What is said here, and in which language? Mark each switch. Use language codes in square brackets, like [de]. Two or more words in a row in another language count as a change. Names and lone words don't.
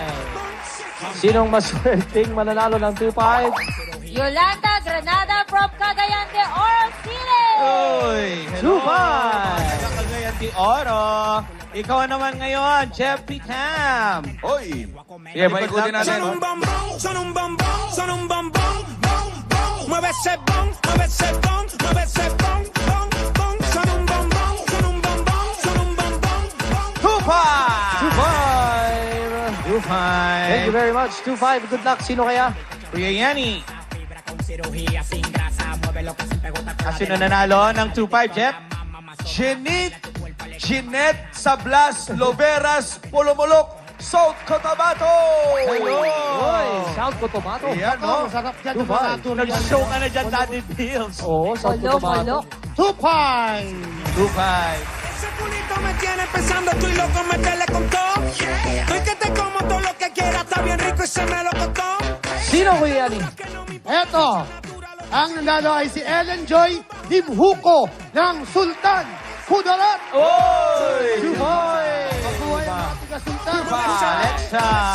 [tl] Sinong maswerteng mananalo ng 2,500? Yolanda Granada from Cagayan de Oro City! Uy! Dubai! Cagayan de Oro. Ikaw naman ngayon, Jeff Cam. Hoy! Sige, paikutin natin. [en] Thank you very much. 2,500. Good luck. [tl] Sino kaya? Kuya Yani. Sino nanalo ng 2-5, Jeff? Jeanette Sablas Loveras Polomolok, South Cotabato! Hello! Oy, South Cotabato. Ayan, no? Masarap dyan ng Dubai. mga turian. Nag-show ka na dyan, Daddy Bills. Oo, South Cotabato. 2,500. 2-5. [es] Ese culito me tiene pensando, estoy loco, meterle con todo. Estoy que te como todo lo que quieras, está bien rico y se me lo costó. [tl] Sino, Kuya Yani? Eto, ang nanalo ay si Ellen Joy Dimhuko ng Sultan Kudarat. Oy! Dubai! Mabuhay ang mga taga-Sultan. Alexa.